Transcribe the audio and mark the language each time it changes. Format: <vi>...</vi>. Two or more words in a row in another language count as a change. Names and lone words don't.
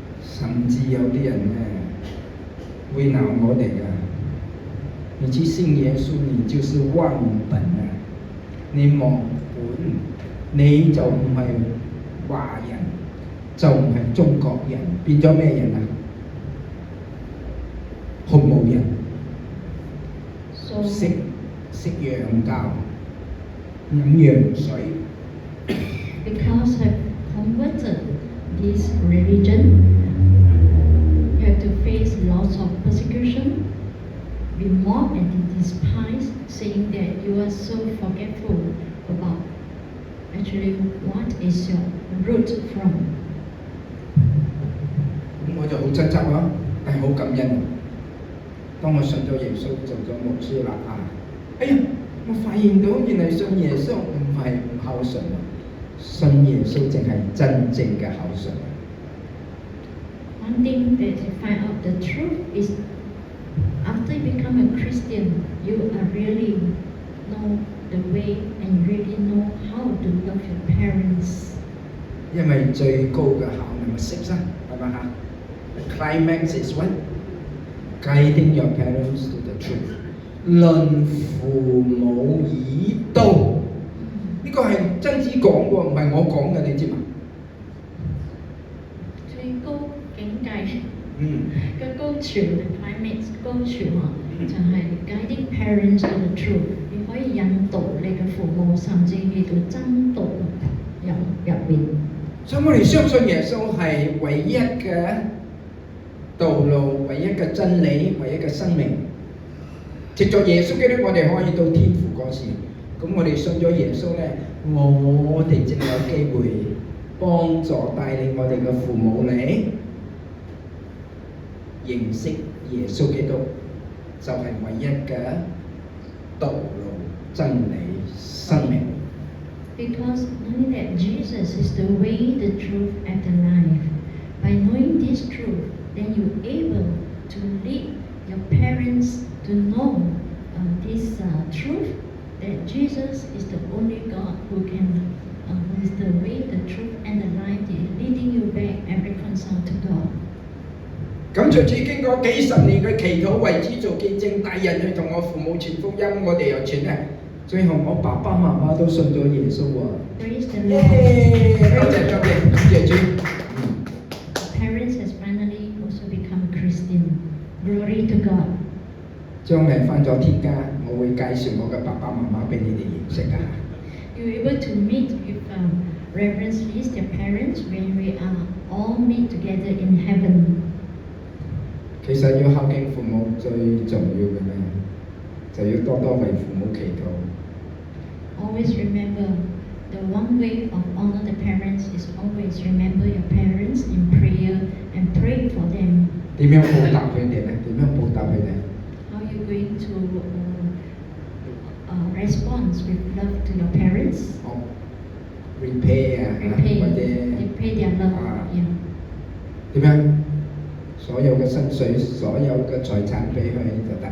<yue>實甚至有啲人咧會鬧我哋㗎。你去信耶穌，你就是忘本啊！你忘本，你就唔係華人，就唔係中國人，變咗咩人啊？紅毛人， So 食羊教，飲羊水。</yue> <en>because have converted this religion, you have to face lots of persecution, be mocked and despised, saying that you are so forgetful about actually what is your root from.</en> <yue>咁我就好掙扎咯，但係好感恩。當我信咗耶穌做咗牧師啦哎呀，我發現到原來信耶穌唔係唔孝順，信耶穌淨係真正嘅孝順。</yue> <en>One thing that you find out the truth is after you become a Christian, you are really know the way and really know how to love your parents.</en> <yue>因為最高嘅孝係咪6啊？係咪嚇 ？</yue> <en>The climax is what? Guiding your parents to the truth.</en> <yue>論父母以道，呢個係曾子講喎，唔係我講嘅，你知嘛？最高境界嘅高潮嘅 climax 高潮就係</yue> <en>guiding parents to the truth。</en> <yue>你可以引導你嘅父母，甚至去到真道入面。所以我哋相信耶穌係唯一嘅道路，唯一嘅真理，唯一嘅生命。藉著耶穌基督，我哋可以到天父嗰時。咁我哋信咗耶穌咧，我哋正有機會幫助帶領我哋嘅父母嚟認識耶穌基督，就係唯一嘅道路、真理、生命。</yue> <en>Because knowing that Jesus is the way, the truth, and the life. By knowing this truth, then you're able to lead your parents to know this truth, that Jesus is the only God who is the way, the truth, and the life, leading you back and reconcile to God.</en> <yue>咁隨住經過幾十年嘅祈禱為主做見證，帶人去同我父母傳福音，我哋又傳咧。最後我爸爸媽媽都信咗耶穌喎。</yue> <en>Praise the Lord.</en> <yue>多謝感謝主。</yue> <en>Parents has finally also become Christian. Glory to God.</en> <yue>將來返咗天家，我會介紹我嘅爸爸媽媽俾你哋認識啊。</yue> <en>You're able to meet with Reverend Lee's, their parents, when we all meet together in heaven.</en> <yue>其實要孝敬父母最重要嘅咧，就要多多為父母祈禱。</yue> <en>Always remember the one way of honor the parents is always remember your parents in prayer and pray for them.</en> <yue>點樣報答佢哋咧？點樣報答佢哋？</yue> <en>How are you going to respond with love to your parents?</en> <yue>repay 啊，或者</yue> <en>repay their love. Yeah.</en> <yue>點樣？所有嘅薪水、所有嘅財產俾佢就得啦。</yue>